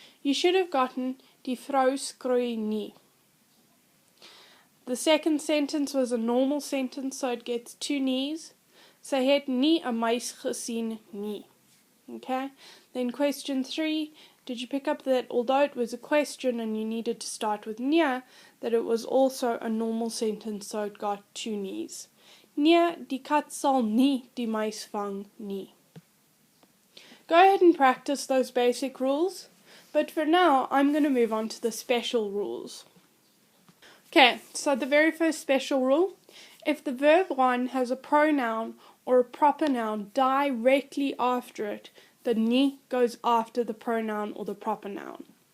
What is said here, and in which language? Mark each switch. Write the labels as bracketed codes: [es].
[en] You should have gotten [af] die vrou skree nie. [en] The second sentence was a normal sentence, so it gets two knees. [af] Sy het nie 'n muis gesien nie. [en] Okay, then question 3, did you pick up that although it was a question and you needed to start with near, that it was also a normal sentence, so it got 2 knees. [af] Nee, die kat sal nie die muis vang nie. [en] Go ahead and practice those basic rules, but for now I'm going to move on to the special rules. Okay, so the very first special rule, if the verb 1 has a pronoun or a proper noun directly after it, the nie goes after the pronoun or the proper noun.